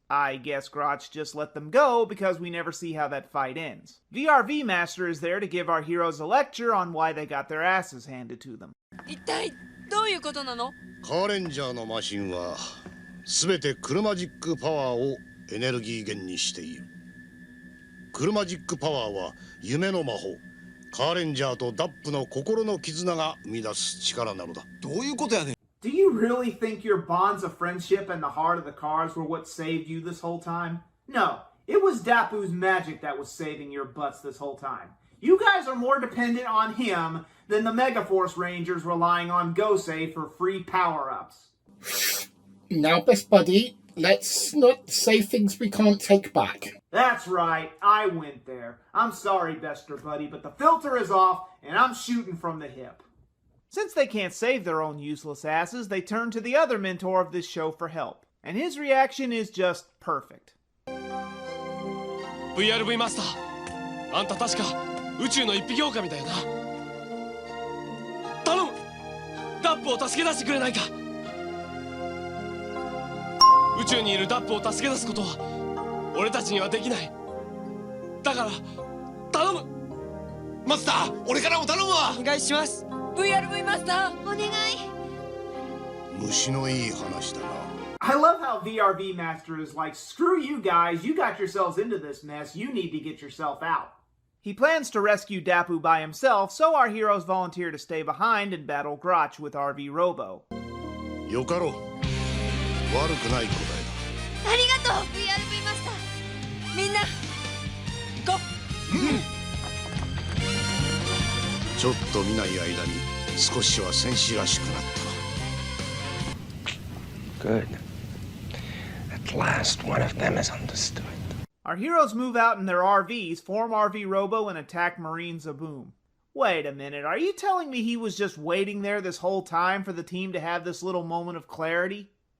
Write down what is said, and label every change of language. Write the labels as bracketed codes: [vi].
[en] I guess Grotch just let them go because we never see how that fight ends. VRV Master is there to give our heroes a lecture on why they got their asses handed to them. [ja] 一体どういうことなの？カーレンジャーのマシンはすべてクルマジックパワーをエネルギー源にしている。クルマジックパワーは夢の魔法。カーレンジャーとダップの心の絆が生み出す力なのだ。どういうことやねん。 [en] Do you really think your bonds of friendship and the heart of the cars were what saved you this whole time? No, it was Dappu's magic that was saving your butts this whole time. You guys are more dependent on him than the Megaforce Rangers relying on Gosei for free power-ups. Now, best buddy, let's not say things we can't take back. That's right, I went there. I'm sorry, Bester Buddy, but the filter is off, and I'm shooting from the hip. Since they can't save their own useless asses, they turn to the other mentor of this show for help. And his reaction is just perfect. [ja] VRV マスター、あんた確か宇宙の一匹狼だよな。頼む、ダップを助け出してくれないか。宇宙にいるダップを助け出すことは俺たちにはできない。だから頼む。マスター、俺からも頼むわ。お願いします。 VRV マスター、お願い。虫のいい話だな。 [en] I love how VRV Master is like, screw you guys, you got yourselves into this mess, you need to get yourself out. He plans to rescue Dappu by himself, so our heroes volunteer to stay behind and battle Grotch with RV Robo. [ja] よかろう。悪くない答えだ。ありがとう VRV マスター。みんなゴー。ちょっと見ない間に少しは戦士らしくなったな。 [en] Good. At last, one of them is understood. Our heroes move out in their RVs, form RV Robo, and attack Marine Zaboom. Wait a minute, are you telling me he was just waiting there this whole time for the team to have this little moment of clarity?